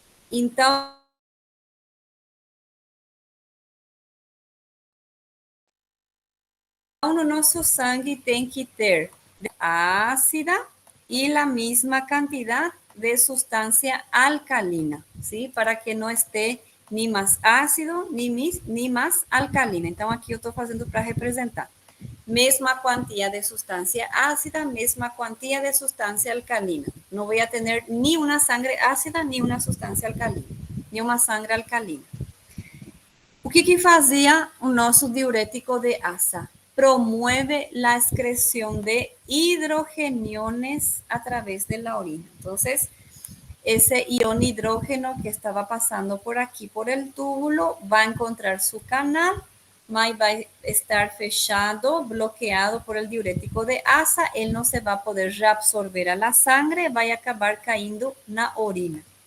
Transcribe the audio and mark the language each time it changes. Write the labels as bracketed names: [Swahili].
[Portuguese] Então, no nosso sangue tem que ter ácida [Spanish] y la misma cantidad de sustancia alcalina, ¿sí? Para que no esté ni más ácido ni más alcalina. [Portuguese] Então, aqui eu estou fazendo para representar. [Spanish] Mesma cuantía de sustancia ácida, mesma cuantía de sustancia alcalina. No voy a tener ni una sangre ácida ni una sustancia alcalina, ni uma sangre alcalina. [Portuguese] O que fazia o nosso diurético de asa? [Spanish] Promueve la excreción de hidrogeniones a través de la orina. Entonces, ese ion hidrógeno que estaba pasando por aquí, por el túbulo, va a encontrar su canal, va a estar fechado, bloqueado por el diurético de asa, él no se va a poder reabsorber a la sangre, va a acabar cayendo na orina.